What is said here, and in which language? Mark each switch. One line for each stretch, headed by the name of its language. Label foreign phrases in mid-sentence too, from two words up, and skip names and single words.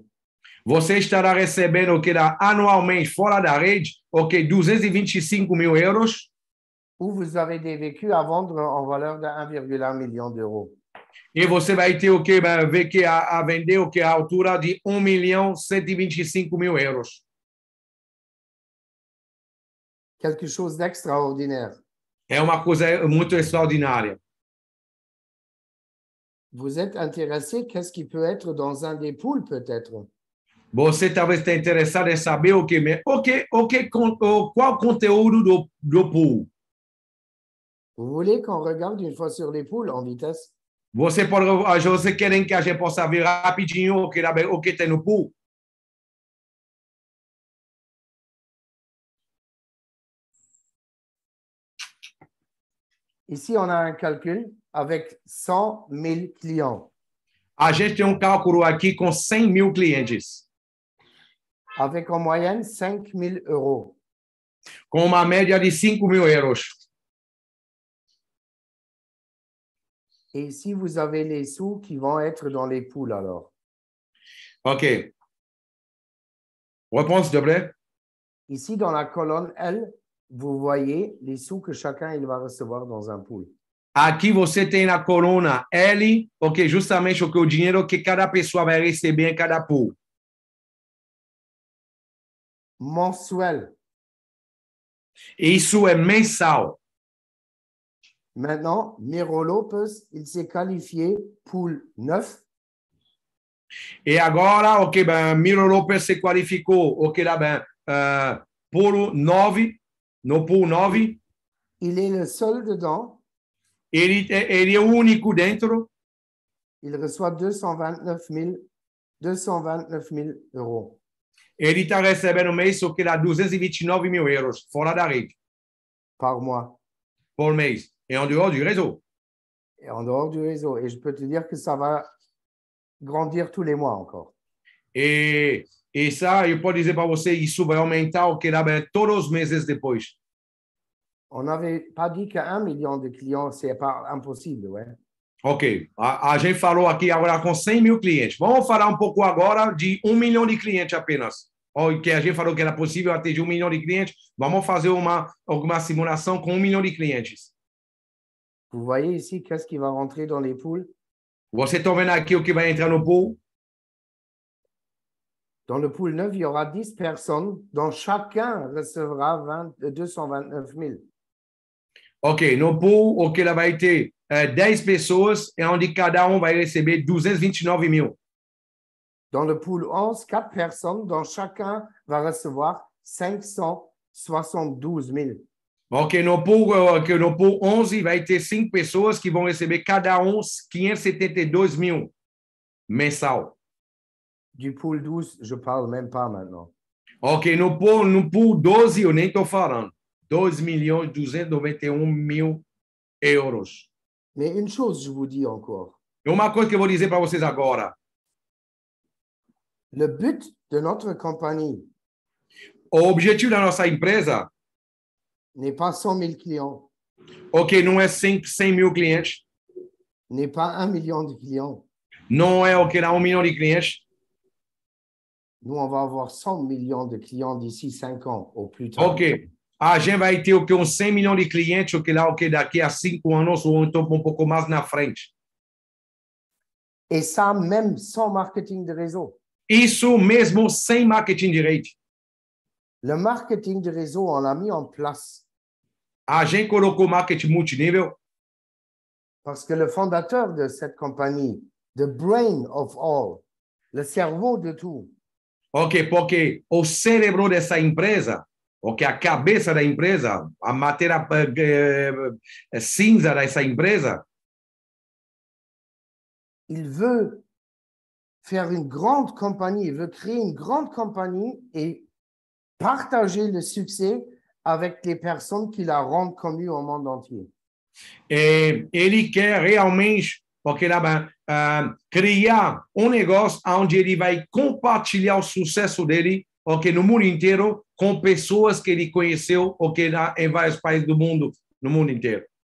Portuguese: Você estará recebendo anualmente fora da rede, 225 mil euros.
French: Ou vous avez des vécus à vendre en valeur de 1,1 million d'euros.
Portuguese: E você vai ter VQ a vender à altura de 1.125.000 euros.
French: Quelque chose d'extraordinaire.
Portuguese: É uma coisa muito extraordinária.
French: Vous êtes intéressé, qu'est-ce qui peut être dans un des pools, peut-être?
Portuguese: Você talvez esteja interessado em saber qual conteúdo do pool.
French: Vous voulez qu'on regarde une fois sur les pools en vitesse?
Portuguese: Você quer que a gente possa ver rapidinho o que tem no pool?
French: Ici, on a un calcul avec 100 000 clients.
Portuguese: A gente tem cálculo aqui com 100 mil clientes.
French: Avec en moyenne 5 000 euros.
Portuguese: Com uma média de 5 mil euros.
French: Et ici, vous avez les sous qui vont être dans les pools alors. OK. Reprends, s'il te plaît. Ici, dans la colonne L, vous voyez les sous que chacun il va recevoir dans un pool.
Portuguese: Aqui você tem na coluna L, justamente o dinheiro que cada pessoa vai receber em cada pool.
French: Mensuel.
Portuguese: Isso é mensal.
French: Maintenant, Miro Lopez, il s'est qualifié pool 9.
Portuguese: E agora, Miro Lopez se qualificou, pool 9, no pool 9.
French: Il est le seul dedans.
Portuguese: Ele é o único dentro.
French: Il reçoit 229 000 euros.
Portuguese: Ele está recebendo mês 229 mil euros, fora da rede.
French: Par mois.
Portuguese: Por mês.
French: Et en dehors du réseau. Et en dehors du réseau. Et je peux te dire que ça va grandir tous les mois encore. E ça,
Portuguese: eu posso dizer para você, isso vai aumentar todos os meses depois.
French: On n'avait pas dit qu'1 million de clients, c'est pas impossible, ouais. Ok.
Portuguese: A gente falou aqui agora com 100 mil clientes. Vamos falar pouco agora de 1 milhão de clientes apenas. Que a gente falou que era possível atingir 1 milhão de clientes. Vamos fazer alguma simulação com 1 milhão de clientes.
French: Vous voyez ici, qu'est-ce qui va rentrer dans les pools?
Portuguese: Você está vendo aqui o que vai entrar no pool?
French: Dans le pool 9, il y aura 10 personnes dont chacun recevra 229 000.
Portuguese: Ok, no pool, ok, lá vai ter 10 pessoas, e onde cada vai receber 229 mil.
French: Dans le pool 11, 4 personnes dont chacun va recevoir 572 000.
Portuguese: Ok, no pool 11 vai ter 5 pessoas que vão receber cada 572 mil mensal.
French: Du pool 12, je ne parle même pas maintenant.
Portuguese: Ok, no pool 12, eu nem estou falando. 2.291.000 euros.
French: Mais une chose, je vous dis encore.
Portuguese: E uma coisa que eu vou dizer para vocês agora.
French: Le but de notre compagnie
Portuguese: O objetivo da nossa empresa,
French: n'est pas 100 000 clients,
Portuguese: ok, não é 100 mil clientes,
French: n'est pas 1 million de clients.
Portuguese: não é ok, dá 1 milhão de clientes.
French: Nous, on va avoir 100 millions de clients d'ici 5 ans, au plus tard.
Portuguese: Ok, a gente vai ter o que, uns 100 milhões de clientes, o que lá, ok, daqui a 5 anos ou então um pouco mais na frente.
French: Et ça, même sans marketing de réseau.
Portuguese: Isso mesmo sem marketing de rede.
French: Le marketing de réseau, on l'a mis en place
Portuguese: A gente colocou marketing multinível
French: parce que le fondateur de cette compagnie,
English: the brain of all,
French: le cerveau de tout,
Portuguese: ok, porque o cérebro dessa empresa, ok, a cabeça da empresa, a matéria cinza dessa empresa,
French: il veut faire une grande compagnie, il veut créer une grande compagnie et partager le succès avec les personnes qui la rendent connue au monde entier.
Portuguese: ele quer realmente, porque lá, criar um negócio onde ele vai compartilhar o sucesso dele, ok, no mundo inteiro, com pessoas que ele conheceu, ok, em vários países do mundo, no mundo inteiro.